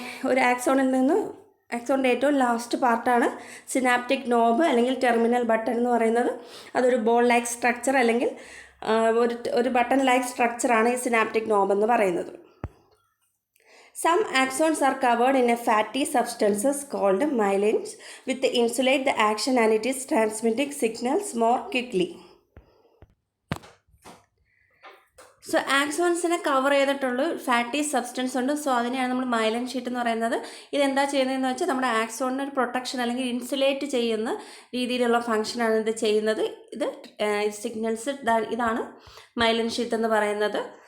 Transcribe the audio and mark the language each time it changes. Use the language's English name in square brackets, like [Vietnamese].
[Malayalam] ഒരു ആക്സോണിൽ നിന്ന് ആക്സോണിൻ്റെ ഏറ്റവും ലാസ്റ്റ് പാർട്ടാണ് സിനാപ്റ്റിക് നോബ് അല്ലെങ്കിൽ ടെർമിനൽ ബട്ടൺ എന്ന് പറയുന്നത്. അതൊരു ബോൾ ലൈക്ക് സ്ട്രക്ചർ അല്ലെങ്കിൽ ഒരു ബട്ടൺ ലൈക്ക് സ്ട്രക്ചറാണ് ഈ സിനാപ്റ്റിക് നോബ് എന്ന് പറയുന്നത്. [English] Some axons are covered in a fatty substances called myelins which insulate the action and it is transmitting signals more quickly. [Malayalam] So ആക്സോൺസിനെ cover ചെയ്തിട്ടുള്ള fatty substance ഉണ്ട്. So അതിനെയാണ് നമ്മൾ myelin sheet എന്ന് പറയുന്നത്. ഇതെന്താ ചെയ്യുന്നതെന്ന് വെച്ചാൽ നമ്മുടെ ആക്സോണിന് ഒരു പ്രൊട്ടക്ഷൻ അല്ലെങ്കിൽ ഇൻസുലേറ്റ് ചെയ്യുന്ന രീതിയിലുള്ള ഫംഗ്ഷനാണ് ഇത് ചെയ്യുന്നത്. ഇത് സിഗ്നൽസ് ഇതാണ് മൈലിൻ ഷീറ്റ് എന്ന് പറയുന്നത്.